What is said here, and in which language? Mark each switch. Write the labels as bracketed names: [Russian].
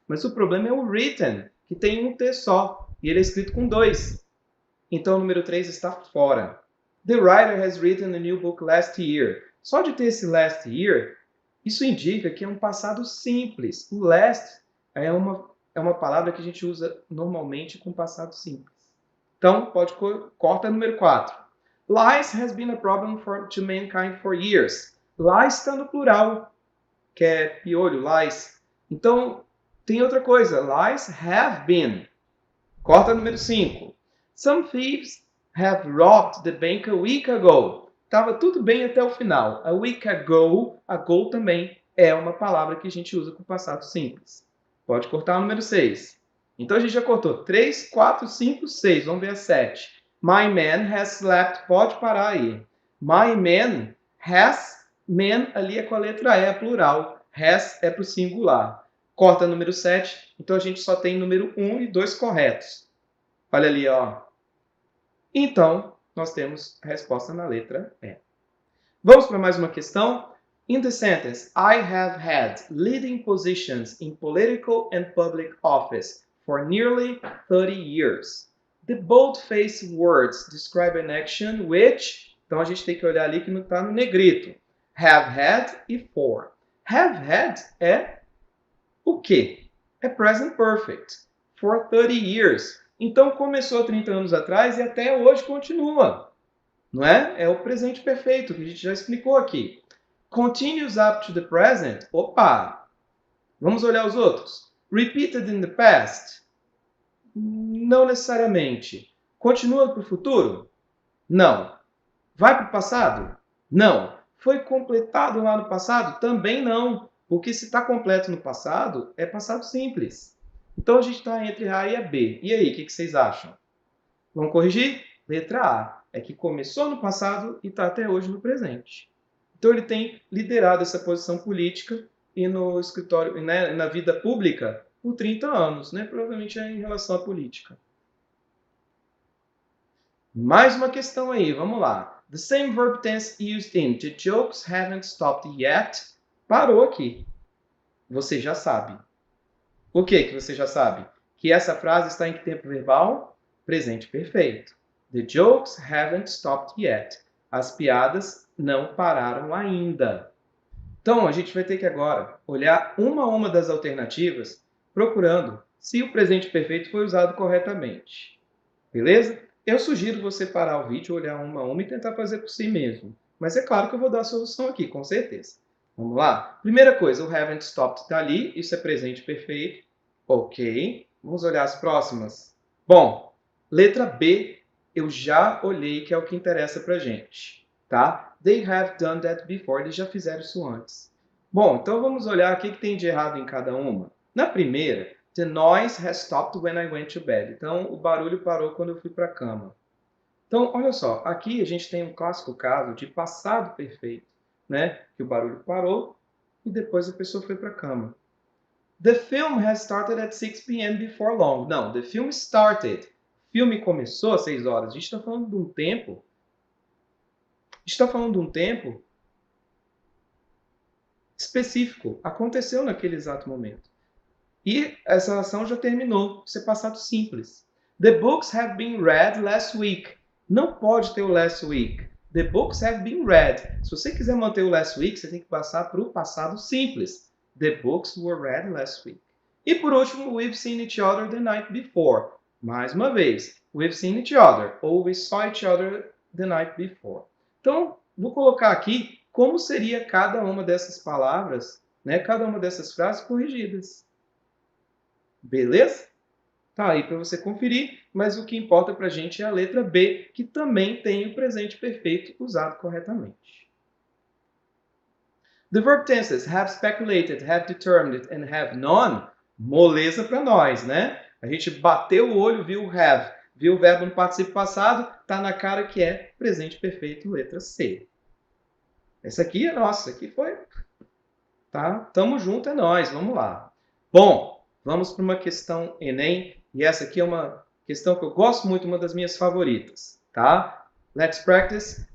[Portuguese] Mas o problema é o written, que tem um T só. E ele é escrito com 2. Então o número 3 está fora. [English] The writer has written a new book last year. [Portuguese] Só de ter esse last year, isso indica que é um passado simples. O last é uma palavra que a gente usa normalmente com passado simples. Então, corta número 4. [English] Lies has been a problem to mankind for years. [Portuguese] Lies está no plural, que é piolho, lies. Então, tem outra coisa. Lies have been. Corta número 5. [English] Some thieves have robbed the bank a week ago. [Portuguese] Estava tudo bem até o final. A week ago, ago também é uma palavra que a gente usa com passado simples. Pode cortar o número 6. Então a gente já cortou 3, 4, 5, 6. Vamos ver a 7. [English] My man has slept. [Portuguese] Pode parar aí. [English] My man has. [Portuguese] Man ali é com a letra E, é plural. Has é para o singular. Corta número 7. Então a gente só tem número 1 e 2 corretos. Olha ali, ó. Então, nós temos a resposta na letra E. Vamos para mais uma questão. [English] In the sentence, I have had leading positions in political and public office for nearly 30 years. The bold-faced words describe an action which... [Portuguese] Então, a gente tem que olhar ali que não está no negrito. [English] Have had e for. Have had [Portuguese] é o quê? É [English] present perfect. For 30 years. [Portuguese] Então começou 30 anos atrás e até hoje continua. Não é? É o presente perfeito, que a gente já explicou aqui. [English] Continues up to the present. [Portuguese] Opa! Vamos olhar os outros. [English] Repeated in the past. [Portuguese] Não necessariamente. Continua para o futuro? Não. Vai para o passado? Não. Foi completado lá no passado? Também não. Porque se está completo no passado, é passado simples. Então a gente está entre A e a B. E aí, o que vocês acham? Vamos corrigir? Letra A. É que começou no passado e está até hoje no presente. Então ele tem liderado essa posição política e no escritório, né, na vida pública por 30 anos, né? Provavelmente é em relação à política. Mais uma questão aí, vamos lá. [English] The same verb tense used in the jokes haven't stopped yet. [Portuguese] Parou aqui. Você já sabe. O que você já sabe? Que essa frase está em que tempo verbal? Presente perfeito. [English] The jokes haven't stopped yet. [Portuguese] As piadas não pararam ainda. Então, a gente vai ter que agora olhar uma a uma das alternativas, procurando se o presente perfeito foi usado corretamente. Beleza? Eu sugiro você parar o vídeo, olhar uma a uma e tentar fazer por si mesmo. Mas é claro que eu vou dar a solução aqui, com certeza. Vamos lá? Primeira coisa, o haven't stopped está ali, isso é presente perfeito. Ok. Vamos olhar as próximas. Bom, letra B, eu já olhei que é o que interessa pra gente. Tá? [English] They have done that before, [Portuguese] eles já fizeram isso antes. Bom, então vamos olhar o que tem de errado em cada uma. Na primeira, [English] the noise has stopped when I went to bed. [Portuguese] Então, o barulho parou quando eu fui para a cama. Então, olha só, aqui a gente tem um clássico caso de passado perfeito, né? Que o barulho parou e depois a pessoa foi para a cama. [English] The film has started at 6 p.m. before long. [Portuguese] Não, [English] the film started. [Portuguese] O filme começou às 6 horas. A gente está falando de um tempo. A gente está falando de um tempo específico. Aconteceu naquele exato momento. E essa ação já terminou. Isso é passado simples. [English] The books have been read last week. [Portuguese] Não pode ter o [English] last week. The books have been read. [Portuguese] Se você quiser manter o last week, você tem que passar para o passado simples. [English] The books were read last week. [Portuguese] E por último, [English] we've seen each other the night before. [Portuguese] Mais uma vez, [English] we've seen each other ou we saw each other the night before. [Portuguese] Então, vou colocar aqui como seria cada uma dessas palavras, né, cada uma dessas frases corrigidas. Beleza? Tá aí para você conferir, mas o que importa para a gente é a letra B, que também tem o presente perfeito usado corretamente. [English] The verb tenses have speculated, have determined and have known, [Portuguese] moleza para nós, né? A gente bateu o olho, viu o have, viu o verbo no participo passado, tá na cara que é presente perfeito, letra C. Essa aqui é nossa, aqui foi, tá? Tamo junto, é nós, vamos lá. Bom, vamos para uma questão Enem, e essa aqui é uma questão que eu gosto muito, uma das minhas favoritas, tá? [English] Let's practice.